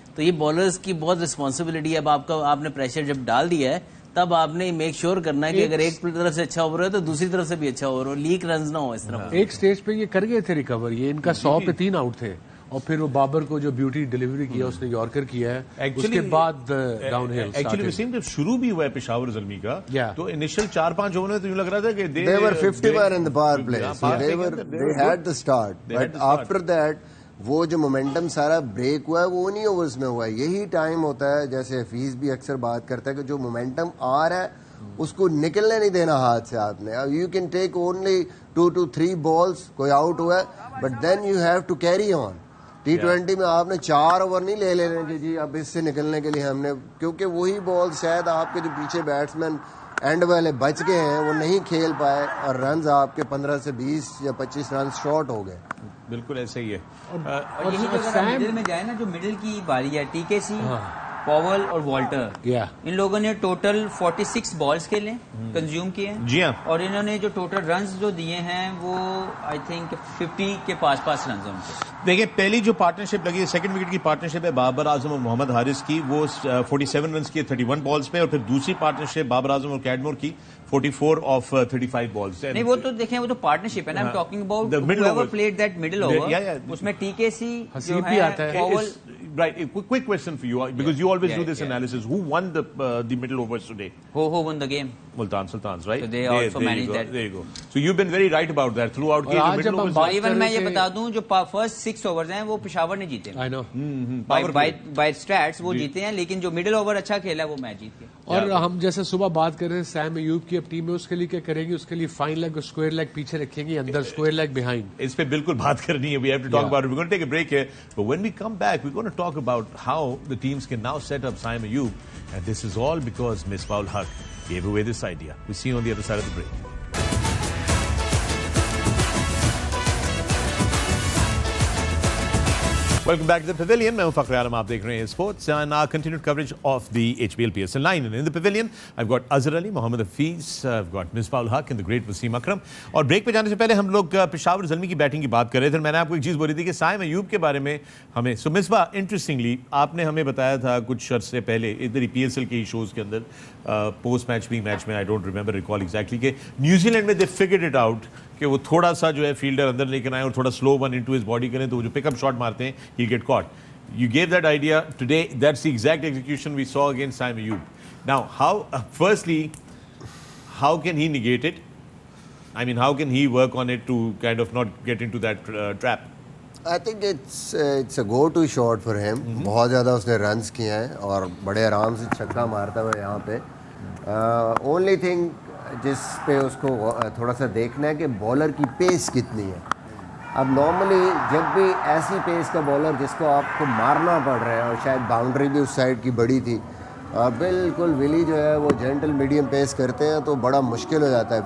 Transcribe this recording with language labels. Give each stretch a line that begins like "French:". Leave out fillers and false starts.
Urdu: تو یہ بالرز کی بہت رسپانسبلٹی ہے. اب آپ نے پریشر جب ڈال دیا ہے, تب آپ نے میک شیور کرنا ہے کہ اگر ایک طرف سے اچھا اوور ہو تو دوسری طرف سے بھی اچھا اوور ہو, لیک رنز نہ ہو اس طرح. ایک سٹیج پہ یہ کر گئے تھے ریکور, یہ ان کا 100 پہ 3 آؤٹ تھے, اور پھر وہ بابر کو جو بیوٹی ڈیلیوری کیا اس نے یارکر کیا ہے, اس کے بعد ڈاؤن ہل. ایکچولی وسیم جب شروع بھی ہوا ہے پشاور زلمی کا, تو انیشل 4-5 اوور میں تو یوں لگ رہا تھا کہ
English: they were 51 in the power play, so they had the start, but after that
Urdu: وہ جو مومنٹم سارا بریک ہوا ہے
English: وہ انہی اوورز میں ہوا ہے.
Urdu: یہی ٹائم ہوتا ہے, جیسے حفیظ بھی اکثر بات کرتا ہے کہ جو مومنٹم آ رہا ہے اس کو نکلنے نہیں دینا ہاتھ سے. آپ نے
English: you can take only 2 to 3 balls,
Urdu: کوئی آؤٹ ہوا ہے,
English: But then you have to carry on.
Urdu: T20 میں آپ نے 4 اوور نہیں لے لینے کہ جی اب اس سے نکلنے کے لیے ہم نے, کیونکہ وہی بال شاید آپ کے جو پیچھے بیٹسمین اینڈ والے بچ گئے ہیں وہ نہیں کھیل پائے, اور رنز آپ کے 15 سے 20 یا 25 رنز شارٹ ہو گئے. بالکل ایسے ہی ہے. اور یہی جو اگر مڈل میں جائے نا, جو مڈل کی باری ہے, TKC, پاول اور والٹر, ان لوگوں نے ٹوٹل 46 بالز کھیلے, کنزیوم کیے ہیں. جی ہاں, اور انہوں نے جو ٹوٹل رنز جو دیے ہیں وہ آئی تھنک 50 کے پاس رنز ہیں ان کے. دیکھیں پہلی جو پارٹنرشپ لگی ہے, سیکنڈ وکٹ کی پارٹنرشپ ہے بابر اعظم اور محمد حارث کی, وہ 47 رنز کی 31 بالز پہ, اور پھر دوسری پارٹنرشپ بابر اعظم اور کیڈمور کی 44 آف 35 بالز. نہیں وہ تو دیکھیں, وہ تو پارٹنرشپ ہے نا,
English: I'm talking about whoever played that middle over.
Urdu: اس میں TKC جو ہے, پاول.
English: Right, a quick question for you, because you always do this analysis. Who won the middle overs today? Who won the game? Multan Sultans, right? So they also managed that. There you go. So you've been very right about that throughout.
Urdu: Even میں یہ بتا دوں, جو first 6 overs ہیں وہ پشاور نے جیتے.
English: I know. By stats
Urdu: وہ جیتے ہیں, لیکن جو مڈل اوور اچھا کھیلا وہ میچ جیت گیا. اور ہم جیسے صبح بات کر رہے ہیں سیم ایوب کی اب ٹیم میں, اس کے لیے کیا کریں گے؟ اس کے لیے فائن لیگ اور اسکوائر لیگ پیچھے رکھیں گے, اندر اسکوائر لیگ بہائنڈ. اس پہ بالکل بات کرنی ہے.
English: We have to talk about it. We're going to take a break here, but when we come back we're going to talk about how the teams can now set up Saim Ayub, and this is all because Misbah Haq gave away this idea. We'll see you on the other side of the break. Welcome back to the Pavilion.
Urdu: میں ہوں فخر عالم, آپ دیکھ رہے ہیں sports
English: and our continued coverage of the HBL PSL9. And in the Pavilion, I've got Azhar Ali, Mohammad Hafeez, I've got Misbah Haq and the great Wasim Akram.
Urdu: اور break پہ جانے سے پہلے ہم لوگ پشاور زلمی کی بیٹنگ کی بات کر رہے تھے. میں نے آپ کو ایک چیز بولی تھی کہ سائم ایوب کے بارے میں ہمیں, سو مصباح انٹرسٹنگلی آپ نے ہمیں بتایا تھا کچھ عرصے پہلے ادھر ہی PSL کے شوز کے اندر, پوسٹ میچ میں
English: I don't remember recall exactly,
Urdu: کہ نیوزی لینڈ میں
English: they figured it out
Urdu: کہ وہ تھوڑا سا جو ہے فیلڈر اندر لے کر آئیں اور تھوڑا
English: slow one into his body
Urdu: کریں, تو وہ جو پک اپ شاٹ مارتے ہیں
English: He get caught. You gave that idea today. That's the exact execution we saw against Saim Ayub. Now, firstly, how can he negate it? I mean, how can he work on it to kind of not get into that trap? I think it's a go-to shot for him.
Urdu: بہت زیادہ اس نے runs کیے ہیں اور بڑے آرام سے چھکا مارتا ہوا یہاں پہ.
English: Only thing
Urdu: جس پہ اس کو تھوڑا سا دیکھنا ہے کہ بالر کی پیس کتنی ہے. اب نارملی جب بھی ایسی پیس کا بالر جس کو آپ کو مارنا پڑ رہا ہے, اور شاید باؤنڈری بھی اس سائڈ کی بڑی تھی, بالکل ولی جو ہے وہ جینٹل میڈیم پیس کرتے ہیں تو بڑا مشکل ہو جاتا ہے.